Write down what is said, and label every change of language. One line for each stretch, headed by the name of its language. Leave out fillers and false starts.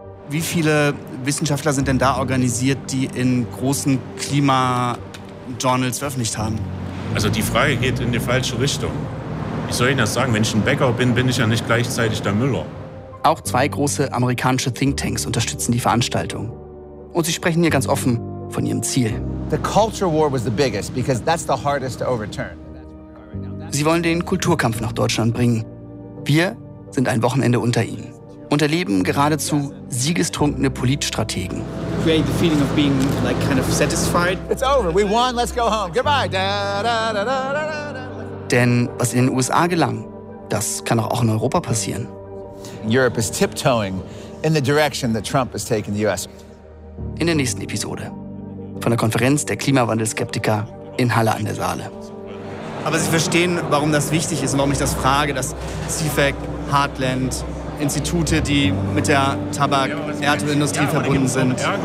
German: Wie viele Wissenschaftler sind denn da organisiert, die in großen Klima-Journals veröffentlicht haben? Also die Frage geht in die falsche Richtung. Wie soll ich denn das sagen? Wenn ich ein Bäcker bin, bin ich ja nicht gleichzeitig der Müller. Auch zwei große amerikanische Thinktanks unterstützen die Veranstaltung. Und sie sprechen hier ganz offen von ihrem Ziel.
English: The culture war was the biggest, because that's the hardest to overturn.
German: Sie wollen den Kulturkampf nach Deutschland bringen. Wir sind ein Wochenende unter ihnen. Und erleben geradezu siegestrunkene Politstrategen.
English: Create the feeling of being like kind of satisfied. It's over. We won. Let's go home. Goodbye. Da, da, da, da, da, da.
German: Denn was in den USA gelang, das kann auch in Europa passieren.
English: Europe is tiptoeing in the direction that Trump has taken the US.
German: In der nächsten Episode von der Konferenz der Klimawandelskeptiker in Halle an der Saale. Aber Sie verstehen, warum das wichtig ist und warum ich das frage, dass CFEC, Heartland, Institute, die mit der Tabak-Erdölindustrie verbunden sind.